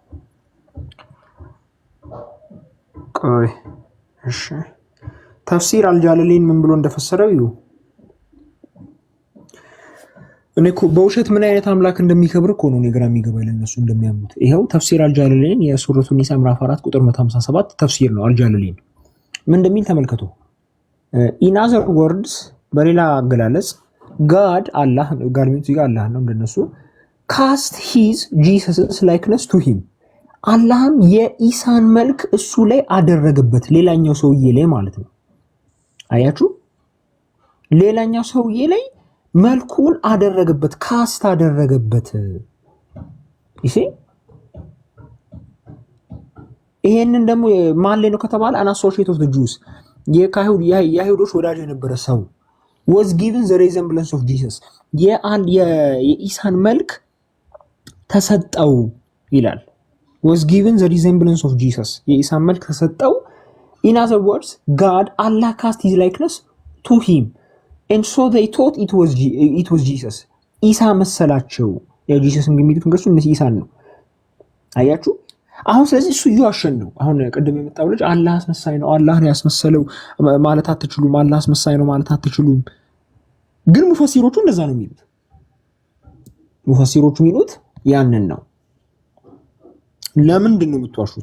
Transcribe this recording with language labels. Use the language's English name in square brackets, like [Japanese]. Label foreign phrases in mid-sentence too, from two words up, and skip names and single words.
[Amharic] ቆይ እሺ ተፍሲር አልጃለሊን ምን ብሎ እንደፈሰረው እዩ። እኔ እኮ በውሸት ምን አይነት አምላክ እንደሚከብር እኮ ነው ግራ የሚገባኝ ለነሱ እንደሚያምኑት። ይሄው ተፍሲር አልጃለሊን የሱረቱ ኒሳ ምዕራፍ 4 ቁጥር 157 ተፍሲር ነው። አልጃለሊን ምን እንደሚል ተመልከቱ። [English] in other words [Amharic] በሌላ አገላለጽ God አላህ ጋርሚት ይጋ አላህ ነው እንደነሱ [English] cast his Jesus likeness to him [Amharic] አላህም የኢሳን መልክ እሱ ላይ አደረገበት ሌላኛው ሰውዬ ላይ ማለት ነው። አያችሁ ሌላኛው ሰውዬ ላይ መልኩን አደረገበት ካስት አደረገበት። እሺ ይሄንን ደግሞ ማን ላይ ነው ከተባለ [English] an associate of the Jews [Amharic] የካይሁድ የአይሁዶች ወዳጅ የነበረ ሰው [English] was given the resemblance of Jesus [Amharic] የኢሳን መልክ ተሰጠው ይላል። [English] was given the resemblance of Jesus [Amharic] የኢሳን መልክ ተሰጠው። [English] in other words God Allah cast his likeness to him and so they thought it was Jesus [Amharic] ኢሳ መሰላቸው። የጂሰስ የሚሉት እንግዲህ እነዚህ ኢሳን ነው። አያችሁ አሁን ስለዚህ እሱ እየዋሸን ነው። አሁን ቅድም የመጣው ልጅ አላህ አስመሳይ ነው፣ አላህ ነው ያስመሰለው ማለት አትችሉም፣ አላህ አስመሳይ ነው ማለት አትችሉም። ግን ሙፈሲሮቹ እንደዛ ነው የሚሉት። ሙፈሲሮቹ የሚሉት ያንን ነው። ለምንድን ነው የምትዋሹት?